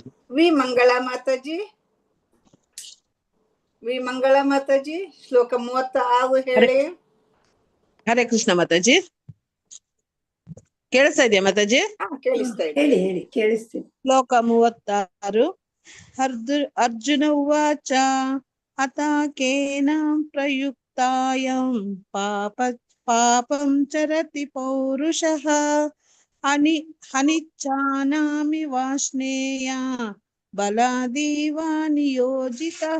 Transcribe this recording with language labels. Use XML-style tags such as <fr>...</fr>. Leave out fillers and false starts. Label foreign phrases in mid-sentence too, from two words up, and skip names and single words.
<kn>ವಿ ಮಂಗಳ ಮಾತಾಜಿ. ವಿ ಮಂಗಳ ಮಾತಾಜಿ ಶ್ಲೋಕ 36 ಹೇಳಿ. ಹರೇ ಕೃಷ್ಣ ಮಾತಾಜಿ. ಕೇಳಿಸ್ತಾ ಇದೆಯಾ ಮಾತಾಜಿ? ಕೇಳಿಸ್ತಾ ಇದೆ. ಹೇಳಿ ಹೇಳಿ, ಕೇಳಿಸ್ತೀನಿ. ಶ್ಲೋಕ 36.</kn> <sa>ಅರ್ಜುನ ಉವಾಚ ಅತ ಕೇನ ಪ್ರಯುಕ್ತಾಯಂ ಪಾಪಂ ಚರತಿ ಪೌರುಷಃ ಅನಿಚ್ಛಾನಾಮಿ ವಾಷ್ಣೇಯ ಬಲಾದೀವ ನಿಯೋಜಿತಃ.</sa>